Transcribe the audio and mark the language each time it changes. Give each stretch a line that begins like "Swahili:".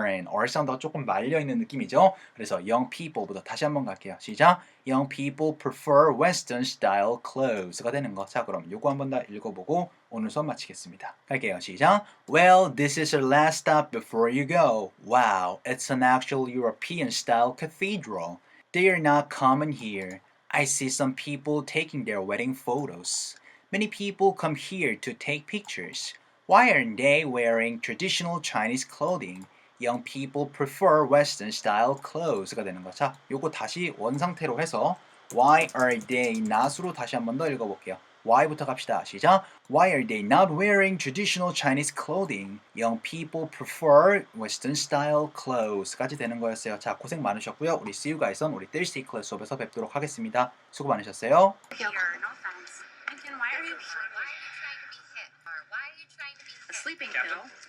Korean: R 사운드가 조금 말려 있는 느낌이죠. 그래서 young people부터 다시 한번 갈게요.
English: 시작. Young people prefer western style clothes가 되는 거.
Korean: 자, 그럼 요거 한번 더 읽어보고 오늘 수업 마치겠습니다. 갈게요. 시작.
English: Well, this is our last stop before you go. Wow, it's an actual European style cathedral. They are not common here. I see some people taking their wedding photos. Many people come here to take pictures. Why aren't they wearing traditional Chinese clothing? Young people prefer Western style clothes가 되는 거.
Korean: 자, 요거 다시 원상태로 해서
English: Why are they not
Korean: 으로 다시 한 번 더 읽어볼게요. Why부터 갑시다. 시작.
English: Why are they not wearing traditional Chinese clothing? Young people prefer Western style clothes까지 되는 거였어요.
Korean: 자, 고생 많으셨고요.
English: 우리 See you guys on 우리 Thursday class
Korean: 수업에서 뵙도록 하겠습니다. 수고 많으셨어요.
English: Here, no offense. Lincoln, why are you trying to be hit? Or why are you trying to be hit? A sleeping pill.